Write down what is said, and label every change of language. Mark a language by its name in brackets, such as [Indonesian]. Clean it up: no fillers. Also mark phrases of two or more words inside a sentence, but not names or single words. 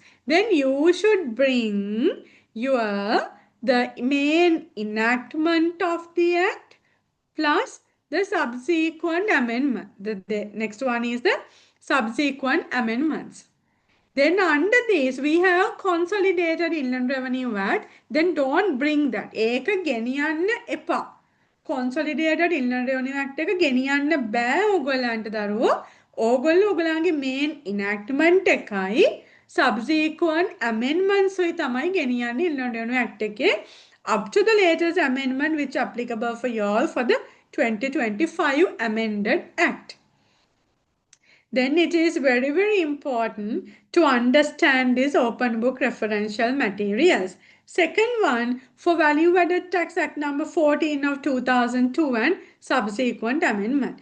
[English] Then you should bring the main enactment of the act plus the subsequent amendment. The next one is the subsequent amendments. Then under this, we have consolidated Inland Revenue Act. Then don't bring that. [Sinhala] ඒක ගෙනියන්න එපා. Consolidated Inland Revenue Act එක ගෙනියන්න බෑ ඕගොල්ලන්ට දරුවෝ. ඕගොල්ලෝ ඕගොල්ලන්ගේ [English] main enactment එකයි subsequent amendments [Sinhala] උයි තමයි ගෙනියන්නේ [English] Inland Revenue Act එකේ up to the latest amendment which applicable for you all for the 2025 amended act. Then it is very, very important to understand this open book referential materials. Second one, for Value Added Tax Act number 14 of 2002 and subsequent amendment.